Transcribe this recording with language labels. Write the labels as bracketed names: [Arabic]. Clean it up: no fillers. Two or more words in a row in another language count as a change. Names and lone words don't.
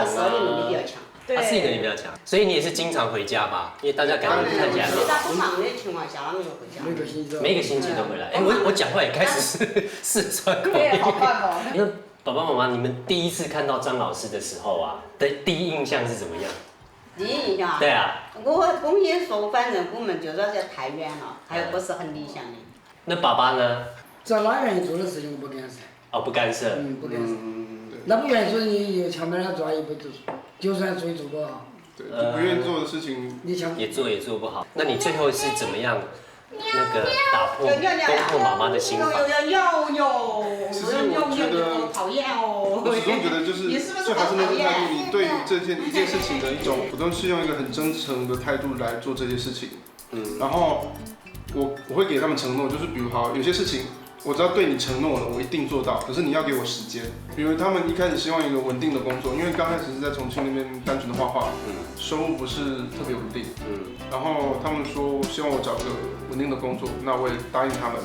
[Chinese] 他適應能力比較強。他適應能力比較強，所以你也是經常回家吧？因為大家感覺看起來。他不忙的情況下，他們就回家。每個星期都回來。哎，我講話也開始是四川口音。對，好棒哦。那爸爸媽媽，你們第一次看到張老師的時候啊，的第一印象是怎麼樣？第一印象啊？對啊。我公司說，反正我們就說是太遠了，還有不是很理想的。那爸爸呢？在哪願意做的事情我不干涉。哦，不干涉。不干涉。那不願意做，你就強迫他做，也不做，就算做也做不好。對，不願意做的事情，也做不好。那你最後是怎麼樣？那個打破攻破媽媽的心防。其實我覺得，我始終覺得就還是那個態度，你對於一件事情的一種，我都是用一個很真誠的態度來做這些事情。然後我會給他們承諾，就是比如好有些事情我知道对你承诺了，我一定做到，可是你要给我时间。比如他们一开始希望一个稳定的工作，因为刚开始是在重庆那边单纯的画画，收入不是特别稳定，然后他们说希望我找个稳定的工作，那我也答应他们。